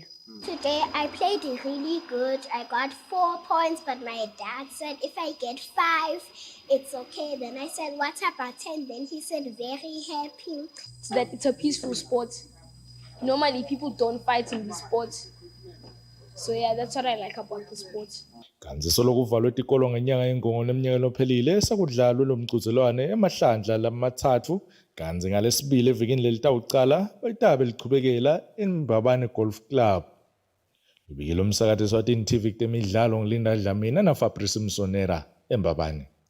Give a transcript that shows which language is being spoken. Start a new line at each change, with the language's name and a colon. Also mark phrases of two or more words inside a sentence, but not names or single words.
English: Today I played really good. I got 4 points, but my dad said if I get 5, it's okay. Then I said, what about 10? Then he said, very happy. So that it's a peaceful sport. Normally people don't fight in the sport. So yeah, that's what I like about the sport.
Swati: Kanti solo kuvalwe itikolo ngenyanga yengongo neminyaka lophelile sakudlalwe lomqhudelwano emahlandla lamathathu kanti ngalesibili evikini lelitawucala bayitabe liqhubekela eMbabane Golf Club. Ibikile umsakathi Eswatini TV kutemidlalo ngilinda Dlamini na Fabrice Msonera eMbabane.